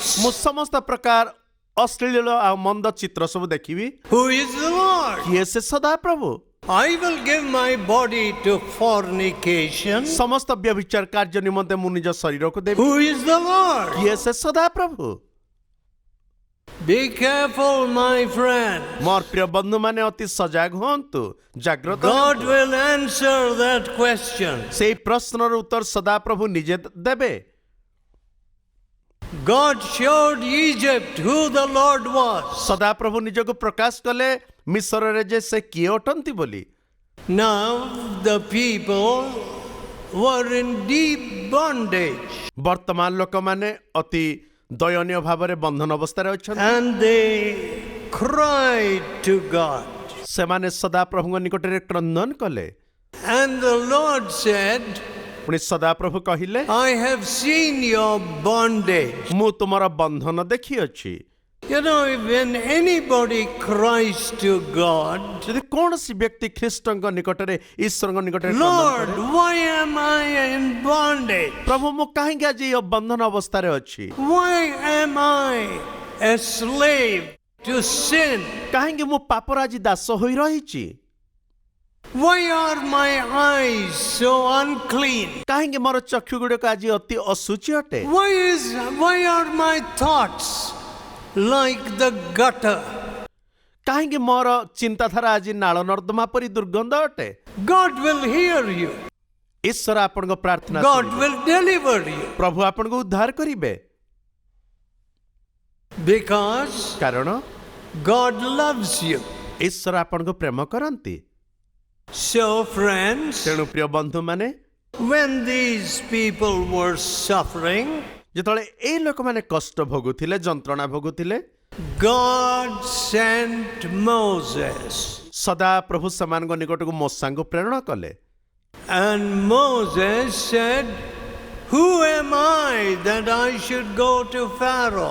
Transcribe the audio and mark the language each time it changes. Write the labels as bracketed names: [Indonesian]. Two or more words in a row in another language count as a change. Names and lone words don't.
[Odia] ମୁଁ ସମସ୍ତ ପ୍ରକାର ଅଶ୍ଳୀଳ ଆଉ ମନ୍ଦ ଚିତ୍ର ସବୁ ଦେଖିବି। [English] Who is the Lord? [Odia] କିଏ ସେ ସଦାପ୍ରଭୁ? [English] I will give my body to fornication. [Odia] ସମସ୍ତ ବ୍ୟଭିଚାର କାର୍ଯ୍ୟ ନିମନ୍ତେ ମୁଁ ନିଜ ଶରୀରକୁ ଦେବି। [English] Who is the Lord? [Odia] କିଏ ସେ ସଦାପ୍ରଭୁ? [English] Be careful, my friend. [Odia] ମୋର ପ୍ରିୟ ବନ୍ଧୁମାନେ ଅତି ସଜାଗ ହୁଅନ୍ତୁ, ଜାଗ୍ରତ God ହୁଅନ୍ତୁ। [English] will answer that question. [Odia] ସେଇ ପ୍ରଶ୍ନର ଉତ୍ତର ସଦାପ୍ରଭୁ ନିଜେ ଦେବେ। [English] God showed Egypt who the Lord was. [Odia] ସଦାପ୍ରଭୁ ନିଜକୁ ପ୍ରକାଶ କଲେ ମିଶରରେ ଯେ ସେ କିଏ ଅଟନ୍ତି ବୋଲି। [English] Now the people were in deep bondage [Odia] ବର୍ତ୍ତମାନ ଲୋକମାନେ ଅତି ଦୟନୀୟ ଭାବରେ ବନ୍ଧନ ଅବସ୍ଥାରେ ଅଛନ୍ତି। [English] and they cried to God. [Odia] ସେମାନେ ସଦାପ୍ରଭୁଙ୍କ ନିକଟରେ କ୍ରନ୍ଦନ କଲେ। [English] And the Lord said, [Odia] ପୁଣି ସଦାପ୍ରଭୁ କହିଲେ, [English] I have seen your bondage. [Odia] ମୁଁ ତୁମର ବନ୍ଧନ ଦେଖିଅଛି। [English] You know, when anybody cries to God, [Odia] ଯଦି କୌଣସି ବ୍ୟକ୍ତି ଖ୍ରୀଷ୍ଟଙ୍କ ନିକଟରେ ଈଶ୍ୱରଙ୍କ ନିକଟରେ କ୍ରନ୍ଦନ Lord, କରେ, [English] why am I in bondage? [Odia] ପ୍ରଭୁ ମୁଁ କାହିଁକି ଆଜି ଏ ବନ୍ଧନ ଅବସ୍ଥାରେ ଅଛି? [English] Why am I a slave to sin? [Odia] କାହିଁକି ମୁଁ ପାପର ଆଜି ଦାସ ହୋଇ ରହିଛି? [English] Why are my eyes so unclean? [Odia] କାହିଁକି ମୋର ଚକ୍ଷୁ ଗୁଡ଼ିକ ଆଜି ଅତି ଅଶୁଚି ଅଟେ? [English] Why are my thoughts like the gutter? [Odia] କାହିଁକି ମୋର ଚିନ୍ତାଧାରା ଆଜି ନାଳ ନର୍ଦ୍ଦମା ପରି ଦୁର୍ଗନ୍ଧ ଅଟେ? [English] God will hear you. [Odia] ଈଶ୍ୱର ଆପଣଙ୍କ ପ୍ରାର୍ଥନା God ଶୁଣିବେ। [English] will deliver you. [Odia] ପ୍ରଭୁ ଆପଣଙ୍କୁ ଉଦ୍ଧାର କରିବେ। Because କାରଣ [English] God loves you. [Odia] ଈଶ୍ୱର ଆପଣଙ୍କୁ ପ୍ରେମ କରନ୍ତି। [English] So, friends, [Odia] ତେଣୁ ପ୍ରିୟ ବନ୍ଧୁମାନେ, [English] when these people were suffering, [Odia] ଯେତେବେଳେ ଏଇ ଲୋକମାନେ କଷ୍ଟ ଭୋଗୁଥିଲେ, ଯନ୍ତ୍ରଣା ଭୋଗୁଥିଲେ, [English] God sent Moses. [Odia] ସଦା ପ୍ରଭୁ ସେମାନଙ୍କ ନିକଟକୁ ମୋସାଙ୍କୁ ପ୍ରେରଣ କଲେ। [English] And Moses said, Who am I that I should go to Pharaoh?